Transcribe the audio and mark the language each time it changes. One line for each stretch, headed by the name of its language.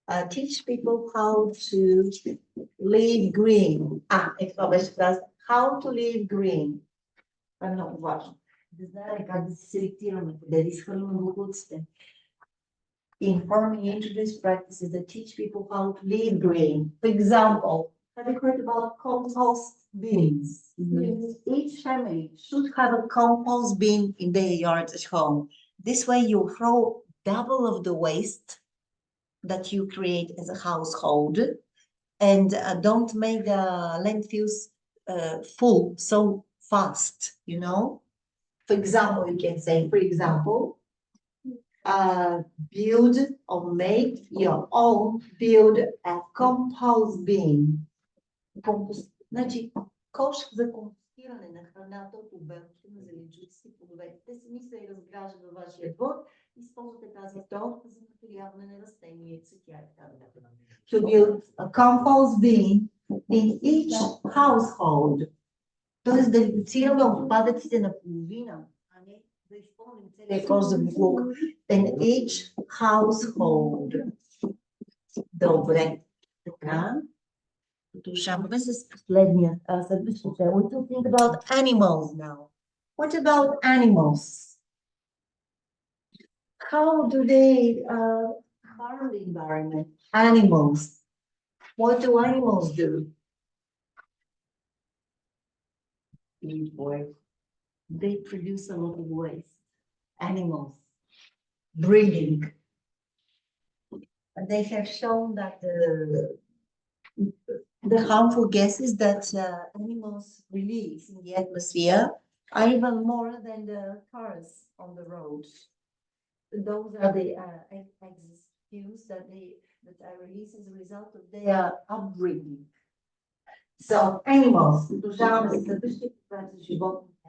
English: Teach people how to live green.
Bulgarian: Това беше фраза.
English: How to live green.
Bulgarian: Това е много важно. Да знаем как да се селектираме, къде да изхвърляме боклуците.
English: Inform and introduce practices that teach people how to live green. For example, have you heard about compost bins? Each family should have a compost bin in their yard at home. This way you throw double of the waste that you create as a household and don't make the landfills full so fast, you know? For example, you can say, for example, build or make your own, build a compost bin.
Bulgarian: Значи, кош за компостиране на храната от обелките на зеленчуците и плодовете. Те сами се разграждат във вашия двор. Използвате тази торта за наторяване на растения, цветя и така нататък.
English: To build a compost bin in each household.
Bulgarian: Тоест да редуцираме отпадъците на половина, а не да изпълним целия кош за буклук.
English: In each household.
Bulgarian: Добре. Така. Продължаваме с последния. Следващото.
English: We will think about animals now. What about animals? How do they harm the environment? Animals. What do animals do? They produce a lot of waste. Animals. Breeding. They have shown that the harmful gases that animals release in the atmosphere are even more than the cars on the road. Those are the fumes that are released as a result of their upbringing. So animals,
Bulgarian: продължаваме с следващия въпрос за животните.